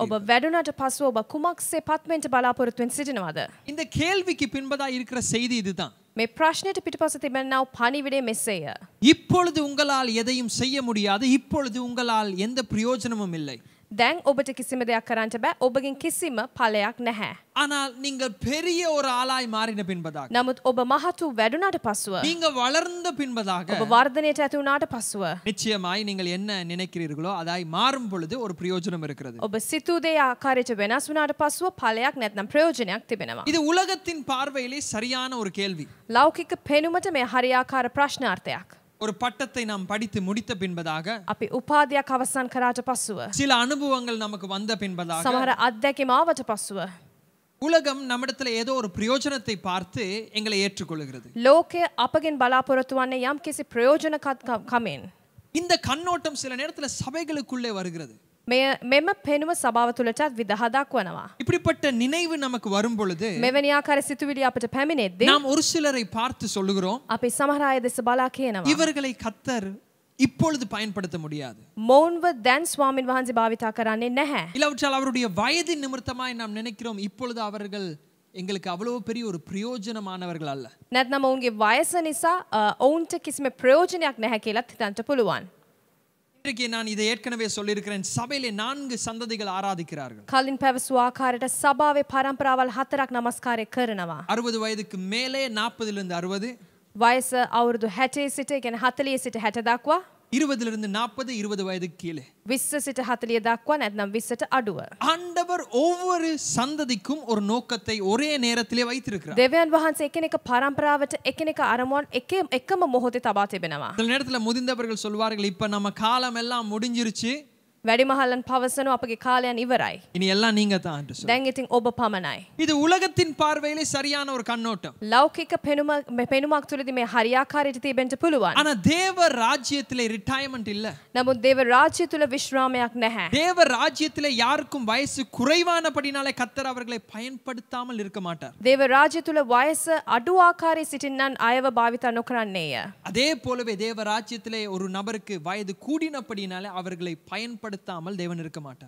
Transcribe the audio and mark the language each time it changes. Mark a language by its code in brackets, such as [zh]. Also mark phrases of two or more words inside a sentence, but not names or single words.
[si] ඔබ වැඩුණාට පසුව ඔබ කුමක්සේ පත් වෙන්න බලාපොරොත්තුෙන් සිටිනවද? [ta] இந்த கேள்விக்கு பின்பதாக இருக்கிற செய்தி இதுதான். [si] මේ ප්‍රශ්නෙට පිටපස තිබෙනා වූ පණිවිඩය මෙසේය. [ta] இப்பொழுது உங்களால் எதையும் செய்ய முடியாது, இப்பொழுது உங்களால் எந்த பிரயோஜனமும் இல்லை. [si] දැන් ඔබට කිසිම දෙයක් කරන්න බෑ. ඔබගෙන් කිසිම ඵලයක් නැහැ. [ta] ஆனால் நீங்கள் பெரிய ஒரு ஆளாய் மாறின பின்பதாக, [si] නමුත් ඔබ මහතු වැඩුණාට පසුව [ta] நீங்க வளர்ந்த பின்பதாக [si] ඔබ වර්ධනයට ඇති වුණාට පසුව [ta] நிச்சயமாய் நீங்கள் என்ன நினைக்கிறீர்களோ அதாய் மாறும் பொழுது ஒரு பிரயோஜனம் இருக்கிறது. [si] ඔබ සිතූ දේ ආකාරයට වෙනස් වුණාට පසුව ඵලයක් නැත්නම් ප්‍රයෝජනයක් තිබෙනවා. [ta] இது உலகத்தின் பார்வையிலே சரியான ஒரு கேள்வி. [si] ලෞකික පෙනුමට මේ හරියාකාර ප්‍රශ්නාර්ථයක්. [ta] ஒரு பட்டத்தை நாம் படித்து முடித்த பின்பதாக, [si] අපි උපාධියක් අවසන් කරාට පසුව [ta] சில அனுபவங்கள் நமக்கு வந்த பின்பதாக, [si] සමහර අත්දැකීම් ආවට පසුව [ta] உலகம் நம்மிடத்தில் ஏதோ ஒரு பிரயோஜனத்தை பார்த்து எங்களை ஏற்றுக்கொள்கிறது. [si] ලෝකය අපගෙන් බලාපොරොත්තු වන්නේ යම් කිසි ප්‍රයෝජනකමින්. [ta] இந்த கண்ணோட்டம் சில நேரத்தில் சபைகளுக்குள்ளே வருகிறது. [si] මෙම පෙනුම සභාව තුළටත් විදහා දක්වනවා. [ta] இப்படிப்பட்ட நினைவு நமக்கு வரும் பொழுது [si] මෙවැනි ආකාර සිතුවිලි අපට පැමිණෙද්දී [ta] நாம் ஒரு சிலரை பார்த்து சொல்லுகிறோம், [si] අපි සමහර අය දෙස බලා කියනවා [ta] இவர்களை கர்த்தர் இப்பொழுது பயன்படுத்த முடியாது. [si] මොවුන්ව දැන් ස්වාමින් වහන්සේ භාවිතා කරන්නේ නැහැ. [ta] இல்லாவிட்டால் அவருடைய வயதின் நிமித்தமாய் நாம் நினைக்கிறோம், இப்பொழுது அவர்கள் எங்களுக்கு அவ்வளவு பெரிய ஒரு பிரயோஜனமானவர்கள் அல்ல. [si] නැත්නම් ඔවුන්ගේ වයස නිසා ඔවුන්ට කිසිම ප්‍රයෝජනයක් නැහැ කියලාත් හිතන්න පුළුවන්. [ta] இன்றைக்கு நான் இதை ஏற்கனவே சொல்லியிருக்கிறேன். சபையிலே 4 சந்ததிகள் ஆராதிக்கிறார்கள். [si] කලින් පැවසූ ආකාරයට සභාවේ පරම්පරාවල් 4ක් නමස්කාරය කරනවා. [ta] 60 வயதுக்கு மேலே 40 லிருந்து 60, [si] වයස අවුරුදු 60 සිට, කියන්නේ 40 සිට 60 දක්වා. [ta] 20லிருந்து 40 20 வயதுக்கு கீழே [si] 20 සිට 40 දක්වා නැත්නම් 20ට අඩුව. [ta] ஆண்டவர் ஒவ்வொரு சந்ததிக்கும் ஒரு நோக்கத்தை ஒரே நேரத்திலே வைத்திருக்கிறார். [si] දෙවියන් වහන්සේ එකිනෙක පරම්පරාවට එකිනෙක අරමුණන් එකම මොහොතේ තබා තිබෙනවා. [ta] சில நேரத்துல முதிர்ந்தவர்கள் சொல்வார்கள் இப்ப நம்ம காலம் எல்லாம் முடிஞ்சிருச்சு. [si] වැඩිමහල්ලන් පවසනවා අපගේ කාලයන් ඉවරයි. [ta] இனி எல்லாம் நீங்க தான் என்று சொல்லி. [si] දැන් ඉතින් ඔබ පමණයි. [ta] இது உலகத்தின் பார்வையிலே சரியான ஒரு கண்ணோட்டம். [si] ලෞකික පෙනුමක් තුළදී මේ හරියාකාරයට තිබෙන්න පුළුවන්. [ta] ஆனா தேவ ராஜ்யத்திலே ரிட்டையர்மென்ட் இல்ல. [si] නමුත් දේව රාජ්‍ය තුළ විශ්‍රාමයක් නැහැ. [ta] தேவ ராஜ்யத்திலே யாருக்கும் வயசு குறைவானபடினாலே கர்த்தர் அவர்களை பயன்படுத்தாமல் இருக்க மாட்டார். [si] දේව රාජ්‍ය තුළ වයස අඩු ආකාරයේ සිටින්නන් අයව භාවිත නොකරන්නේය. [ta] அதே போலவே தேவ ராஜ்யத்திலே ஒரு நபருக்கு வயது கூடினபடினாலே அவர்களை பயன்படுத்தாமல் தேவன் இருக்க மாட்டார்.